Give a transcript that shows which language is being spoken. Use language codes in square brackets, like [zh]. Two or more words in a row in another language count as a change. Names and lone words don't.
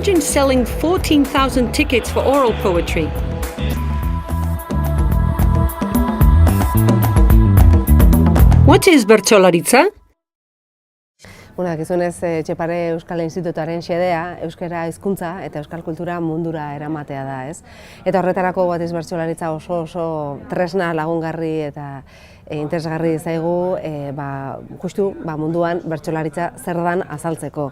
[en] selling 14,000 tickets for oral poetry. What is bertsolaritza? [eu] Dakizunez, Etxepare Euskal Institutuaren xedea, euskara hizkuntza eta euskal kultura mundura eramatea da, ez? Eta horretarako What is bertsolaritza oso tresna lagungarri eta interesgarri zaigu, justu munduan bertsolaritza zer dan azaltzeko.